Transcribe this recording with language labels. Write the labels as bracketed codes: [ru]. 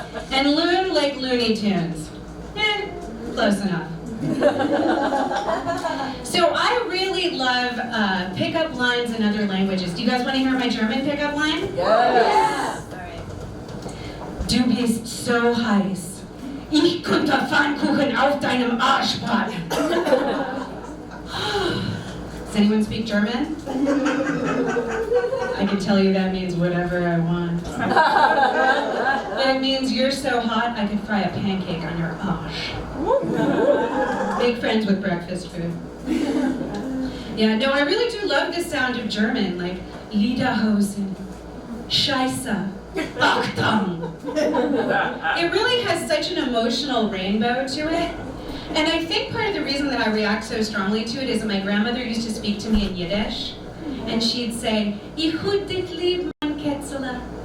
[en] And Loon like Looney Tunes. Close enough. So I really love pickup lines in other languages. Do you guys want to hear my German pickup line? Yes. [de] Alright. Du bist so heiß. Ich könnte Pfannkuchen auf deinem Arsch braten. [en] Does anyone speak German? I can tell you that means whatever I want. It means you're so hot I could fry a pancake on your arsch. Big friends with breakfast food. Yeah, no, I really do love the sound of German, like Lederhosen, Scheiße, Achtung. It really has such an emotional rainbow to it. And I think part of the reason that I react so strongly to it is that my grandmother used to speak to me in Yiddish. And she'd say, [yi] Ich hut dich lieb, mein Kätzele.